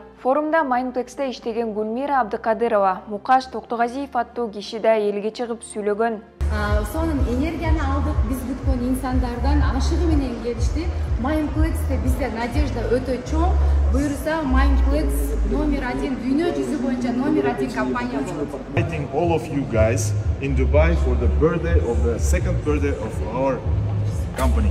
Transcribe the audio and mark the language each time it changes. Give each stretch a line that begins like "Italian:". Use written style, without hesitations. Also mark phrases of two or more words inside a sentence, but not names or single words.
Kyrgyz: Форумда Майнплексте иштеген Гүлмира Абдыкадырова, Мукаш Токтогазиев аттуу киши да элге чыгып сүйлөгөн. Сонун энергияны алдык, биз күткөн инсандардан ашыгы менен келишти. Майнплексте бизде надежда өтө чоң. Буюрса Майнплекс №1 дүйнө жүзү боюнча №1 компания болот.
English: Inviting all of you guys in Dubai for the birthday of the second birthday of our company.